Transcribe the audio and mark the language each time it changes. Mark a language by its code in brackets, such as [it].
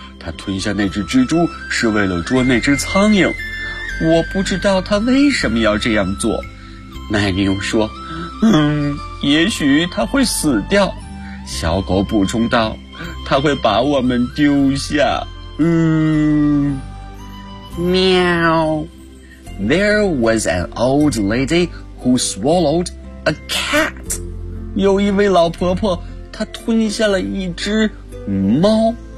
[zh] 她吞下那只蜘蛛是为了捉那只苍蝇。我不知道他为什么要这样做，奶牛说，也许他会死掉。小狗补充道，他会把我们丢下。喵。 [en] There was an old lady who swallowed a cat. [zh] 有一位老婆婆，她吞下了一只猫。